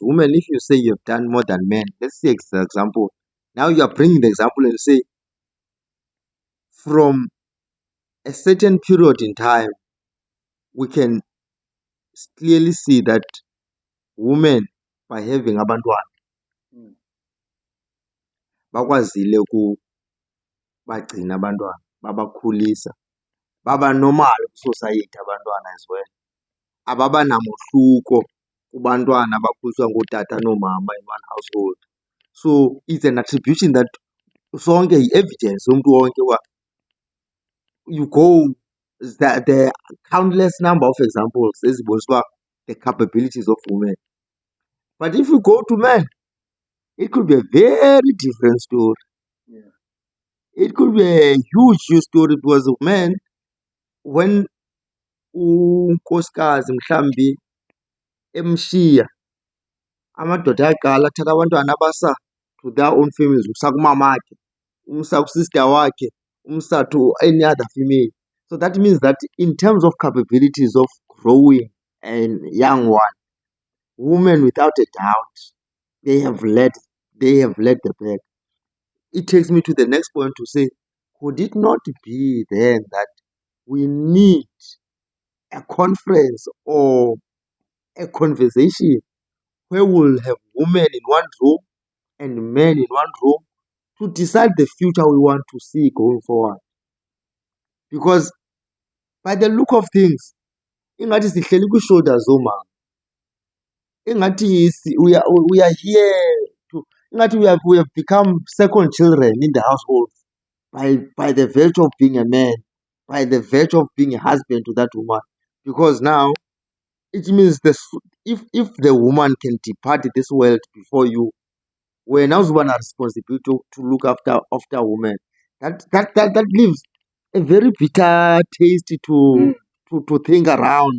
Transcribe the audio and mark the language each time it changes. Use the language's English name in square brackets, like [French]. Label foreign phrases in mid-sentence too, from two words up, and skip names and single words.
[English] Women, if you say you have done more than men, let's see the example. Now you are bringing the example and say, from a certain period in time, we can clearly see that women, by having abantwana, Mm. [Xhosa] bakwazile ukubagcina abantwana, babakhulisa, baba normal kwisociety abantwana [English] as well. [Xhosa] Ababa namohluko kubantwana abakhuliswa ngootata noomama [English] in one household. So it's an attribution that [Xhosa] sonke yi-evidence yomntu wonke uba [English] you go the countless number of examples [Xhosa] ezibonisa uba [English] the capabilities of women. But if you go to men, it could be a very different story. Yeah. It could be a huge story because men, when [Xhosa] unkosikazi mhlawumbi emshiya, amadoda ayaqala athatha abantwana abasa [English] to their own families, [Xhosa] umsa kumamakhe, umsa kusister wakhe, umsa [English] to any other female. So that means that in terms of capabilities of growing and young one, women without a doubt, they have led the pack. It takes me to the next point to say, could it not be then that we need a conference or a conversation where we'll have women in one room and men in one room to decide the future we want to see going forward? Because by the look of things, [Xhosa] ingathi sihleli kwi-shoulders zoomama, ingathi [English] we are here to, ingathi we have become second children in the household by the virtue of being a man, by the virtue of being a husband to that woman. Because now it means if the woman can depart this world before you, when now women are responsible to look after women, that leaves a very bitter taste to think around.